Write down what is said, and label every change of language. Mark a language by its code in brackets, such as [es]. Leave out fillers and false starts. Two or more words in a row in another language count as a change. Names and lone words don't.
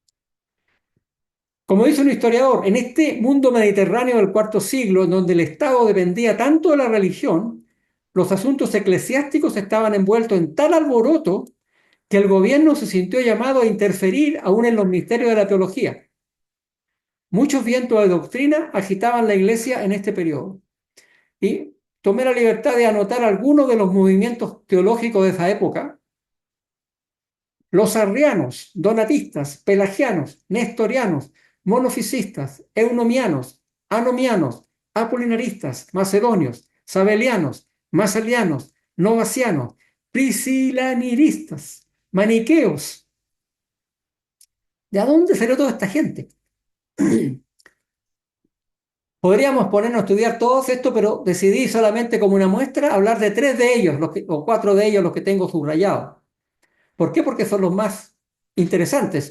[es] Como dice un historiador, en este mundo mediterráneo del IV siglo, en donde el Estado dependía tanto de la religión, los asuntos eclesiásticos estaban envueltos en tal alboroto que el gobierno se sintió llamado a interferir aún en los misterios de la teología. Muchos vientos de doctrina agitaban la iglesia en este periodo. Y tomé la libertad de anotar algunos de los movimientos teológicos de esa época. Los arrianos, donatistas, pelagianos, nestorianos, monofisistas, eunomianos, anomianos, apolinaristas, macedonios, sabelianos, masalianos, novacianos, priscilaniristas, maniqueos. ¿De dónde salió toda esta gente? Podríamos ponernos a estudiar todos esto, pero decidí solamente como una muestra hablar de 3 de ellos, o 4 de ellos, los que tengo subrayados. ¿Por qué? Porque son los más interesantes.